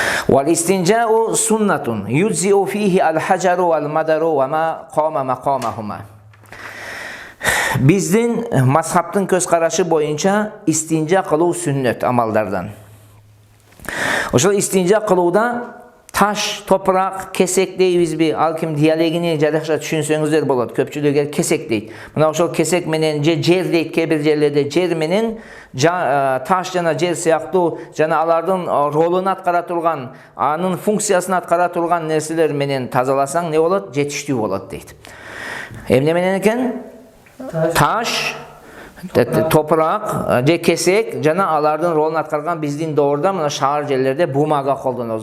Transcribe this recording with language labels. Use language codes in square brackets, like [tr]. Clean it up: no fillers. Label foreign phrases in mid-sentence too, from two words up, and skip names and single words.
[ar] والاستنجاء سنة يجزئ فيه الحجر والمدر وما قام مقامهما. [ky] Биздин мазхабтын көз карашы боюнча истинжа кылуу сүннөт амалдардан. Ошол истинжа кылууда таш, топурак, кесек дейбизби. Ал ким диалегини жаракша түшүнсөңүздөр болот. Көпчүлүк kesek дейт. Мына ошол kesek менен же жер дейт, кээ бир жерлерде жер менен taş жана жер сыяктуу жана алардын ролун аткара турган, анын функциясын аткара турган нерселер менен тазаласаң не болот? Жетиштүү болот дейт. Эмне менен экен? Таш, топурак, же kesek жана алардын ролун аткарган биздин доорда мына шаар жерлерде бумага колдонобуз.